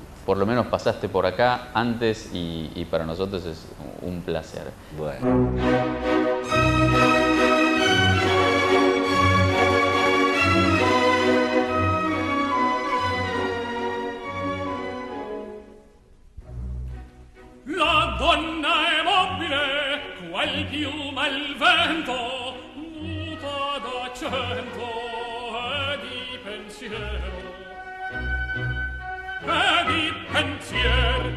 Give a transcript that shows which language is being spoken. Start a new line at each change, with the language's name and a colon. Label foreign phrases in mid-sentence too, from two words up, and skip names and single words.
Spanish: Por lo menos pasaste por acá antes y para nosotros es un placer. Bueno.
Italian: La donna è mobile, qual piuma al vento, muta d'accento e di pensiero. E di pensiero.